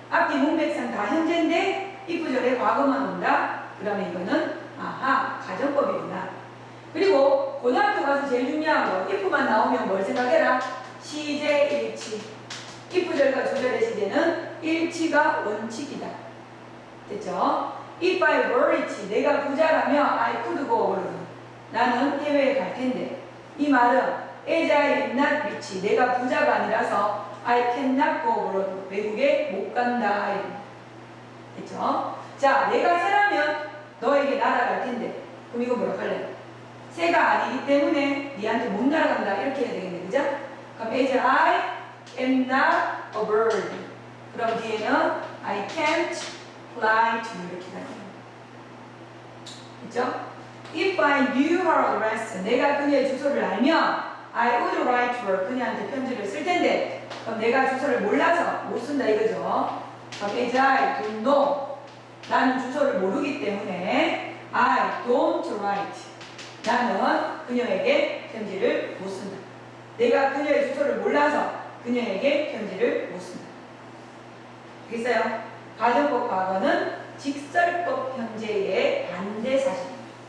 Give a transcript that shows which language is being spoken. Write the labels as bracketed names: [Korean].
[Korean] 앞뒤 문맥상 다 현재인데 if 전에 과거만 온다. 그러면 이거는 가정법이구나. 그리고 고등학교 가서 제일 중요한 거 if만 나오면 뭘 생각해라? 시제 일치. if절과 주절의 시제는 일치가 원칙이다. 됐죠? [English] If I were rich, [Korean] 내가 부자라면 [English] I could go abroad. [Korean] 나는 해외에 갈 텐데. 이 말은 [English] as I am not rich, [Korean] 내가 부자가 아니라서 [English] I cannot go abroad. [Korean] 외국에 못 간다. 됐죠? 자, 내가 새라면 너에게 날아갈 텐데. 그럼 이거 뭐라고 할래? 새가 아니기 때문에 니한테 못 날아간다. 이렇게 해야 되겠네. 그죠? [English] 그럼 as I am not a bird. [Korean] 그럼 뒤에는 [English] I can't fly to [Korean] 이렇게 가요. 그죠? [English] If I knew her address, [Korean] 내가 그녀의 주소를 알면 [English] I would write to her. [Korean] 그녀한테 편지를 쓸 텐데. 그럼 내가 주소를 몰라서 못 쓴다 이거죠. [English] 그럼 as I don't know. [Korean] 나는 주소를 모르기 때문에 [English] I don't write. [Korean] 나는 그녀에게 편지를 못 쓴다. 내가 그녀의 주소를 몰라서 그녀에게 편지를 못 쓴다. 알겠어요? 가정법 과거는 직설법 현재의 반대 사실입니다.